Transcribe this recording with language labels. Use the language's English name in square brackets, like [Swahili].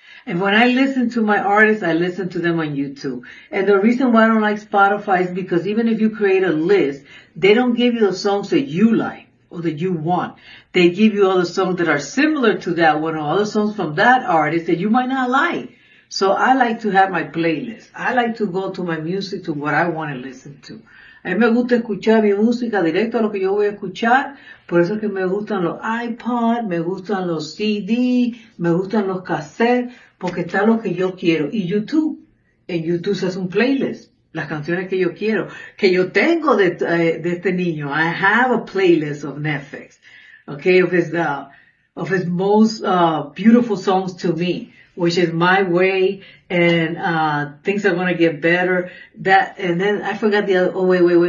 [English] And when I listen to my artists, I listen to them on YouTube. And the reason why I don't like Spotify is because even if you create a list, they don't give you the songs that you like or that you want. They give you all the songs that are similar to that one or other songs from that artist that you might not like. So I like to have my playlist. I like to go to my music, to what I want to listen to. [Spanish] A mí me gusta escuchar mi música directo a lo que yo voy a escuchar. Por eso es que me gustan los iPod, me gustan los CD, me gustan los cassettes, porque está lo que yo quiero. Y YouTube, en YouTube se hace un playlist, las canciones que yo quiero, que yo tengo de este niño. [English] I have a playlist of NEFFEX, okay, of his most beautiful songs to me, which is My Way and Things Are Gonna Get Better. That, and then I forgot the other. Oh wait.